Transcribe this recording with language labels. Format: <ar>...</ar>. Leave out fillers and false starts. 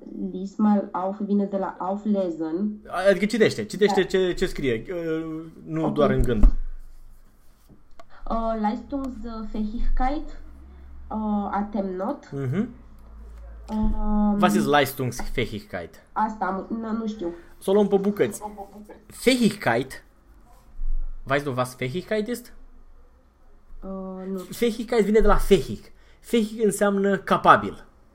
<de>Lies mal auf,</de> <ro>vine de la auflesen. Adică citește ce scrie, nu doar în gând.</ro> <de>Leistungsfähigkeit, atemnot. Was ist Leistungsfähigkeit?</de> <ro>Asta, nu știu. Să o luăm pe bucăți. Fähigkeit.</ro> <de>Weißt du, was Fähigkeit ist?</de> <ro>Nu. Fähigkeit vine de la fähig. Fähig înseamnă capabil.</ro>